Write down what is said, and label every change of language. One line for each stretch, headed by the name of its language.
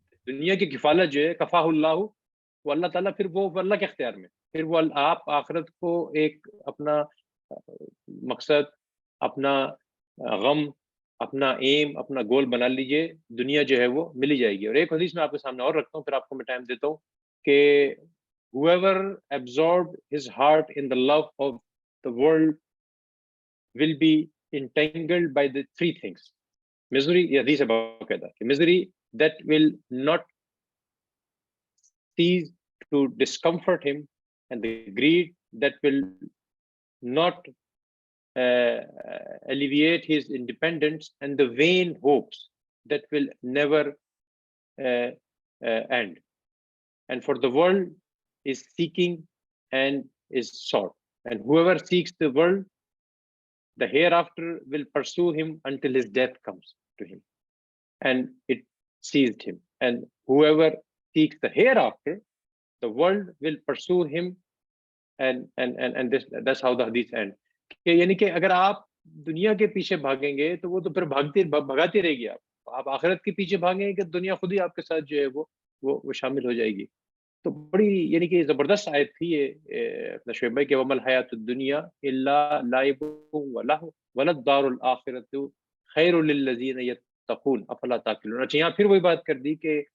Urdu: دنیا کی کفالت جو ہے کفاہ اللہ، وہ اللہ تعالیٰ پھر وہ اللہ کے اختیار میں، پھر وہ آپ آخرت کو ایک اپنا مقصد، اپنا غم، اپنا ایم، اپنا گول بنا لیجئے، دنیا جو ہے وہ ملی جائے گی. اور ایک حدیث میں آپ کے سامنے اور رکھتا ہوں، پھر آپ کو میں ٹائم دیتا ہوں کہ
English: whoever absorbed his heart in the love of the world will be entangled by the three things. Misery،
Urdu: یہ حدیث ہے باقاعدہ کہ
English: misery that will not cease to discomfort him, and the greed that will not uh, alleviate his independence, and the vain hopes that will never uh, end. And for the world is seeking and is sought, and whoever seeks the world, the hereafter will pursue him until his death comes to him, and it seized him. And whoever seeks the hereafter, the world will pursue him, and that's how the hadith end.
Urdu: کہ یعنی کہ اگر آپ دنیا کے پیچھے بھاگیں گے تو وہ تو پھر بھگاتی رہے گی. آپ آخرت کے پیچھے بھاگیں گے کہ دنیا خود ہی آپ کے ساتھ جو ہے وہ شامل ہو جائے گی. تو بڑی یعنی کہ زبردست آیت تھی یہ اپنا شعیب بھائی کہ
Arabic: وَمَا الْحَيَاةُ الدُّنْيَا إِلَّا لَعِبٌ وَلَهْوٌ وَلَلدَّارُ الْآخِرَةُ خَيْرٌ لِلَّذِينَ يَتَّقُونَ أَفَلَا تَعْقِلُونَ.
Urdu: اچھا یہاں پھر وہی بات کر دی کہ